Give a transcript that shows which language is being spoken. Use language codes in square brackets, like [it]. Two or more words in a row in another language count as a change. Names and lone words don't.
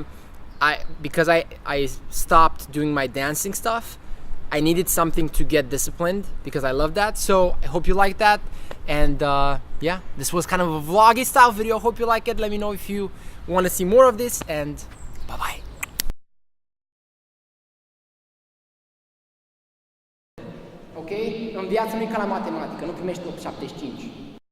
[en] Because I stopped doing my dancing stuff, I needed something to get disciplined because I love that. So I hope you like that. And yeah, this was kind of a vloggy style video. Hope you like it. Let me know if you want to see more of this, and bye-bye. Ok? [ro] În viață nu e ca la matematică, nu primești 8,75.